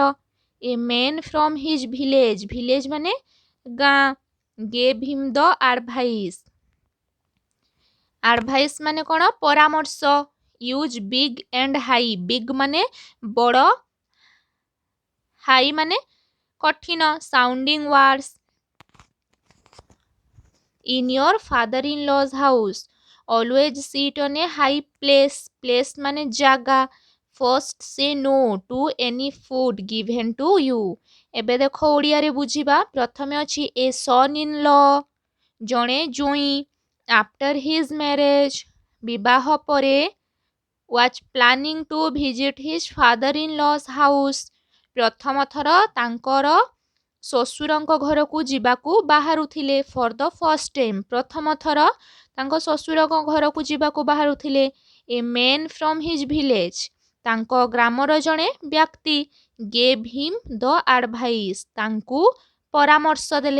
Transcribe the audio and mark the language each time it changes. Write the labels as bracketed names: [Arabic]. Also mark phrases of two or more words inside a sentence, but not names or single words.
[English] a man from his village [Odia] ମାନେ ଗାଁ। [English] gave him the advice, advice [Odia] ମାନେ କ'ଣ? ପରାମର୍ଶ। [English] use big and high. big [Odia] ମାନେ ବଡ଼, [English] ହାଇ [Odia] ମାନେ କଠିନ। [English] sounding words. In your father-in-law's house, always sit on a high place. [Odia] Place ମାନେ ଜାଗା। [English] First say no to any food given to you. [Odia] ଏବେ ଦେଖ ଓଡ଼ିଆରେ ବୁଝିବା। ପ୍ରଥମେ ଅଛି [English] a son in law, [Odia] ଜଣେ ଜ୍ୱାଇଁ। [English] After his marriage, [Odia] ବିବାହ ପରେ। [English] was planning to visit his father-in-law's house, [Odia] ପ୍ରଥମ ଥର ତାଙ୍କର ଶ୍ୱଶୁରଙ୍କ ଘରକୁ ଯିବାକୁ ବାହାରୁଥିଲେ। [English] for the first time, [Odia] ପ୍ରଥମ ଥର ତାଙ୍କ ଶ୍ୱଶୁରଙ୍କ ଘରକୁ ଯିବାକୁ ବାହାରୁଥିଲେ। [English] a man from his village, [Odia] ତାଙ୍କ ଗ୍ରାମର ଜଣେ ବ୍ୟକ୍ତି। [English] gave him the advice, [Odia] ତାଙ୍କୁ ପରାମର୍ଶ ଦେଲେ।